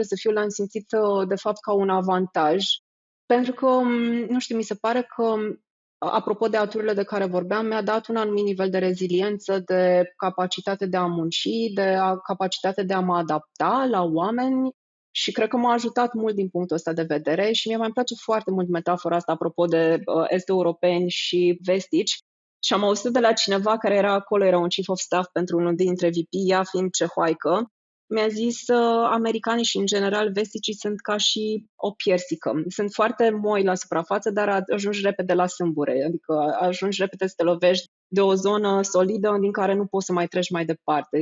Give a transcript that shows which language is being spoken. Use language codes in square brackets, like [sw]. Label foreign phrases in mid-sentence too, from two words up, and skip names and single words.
[ro] să fiu, l-am simțit de fapt ca un avantaj, pentru că, nu știu, mi se pare că apropo de aturile de care vorbeam, mi-a dat un anumit nivel de reziliență, de capacitate de a munci, capacitate de a mă adapta la oameni și cred că m-a ajutat mult din punctul ăsta de vedere și mie mai place foarte mult metafora asta apropo de est-europeni și vestici. Și am auzit de la cineva care era acolo, era un [en] chief of staff [ro] pentru unul dintre VP, ea fiind cehoaică, mi-a zis americanii și în general vesticii sunt ca și o piersică. Sunt foarte moi la suprafață, dar ajungi repede la sâmbure, adică ajungi repede să te lovești de o zonă solidă din care nu poți să mai treci mai departe.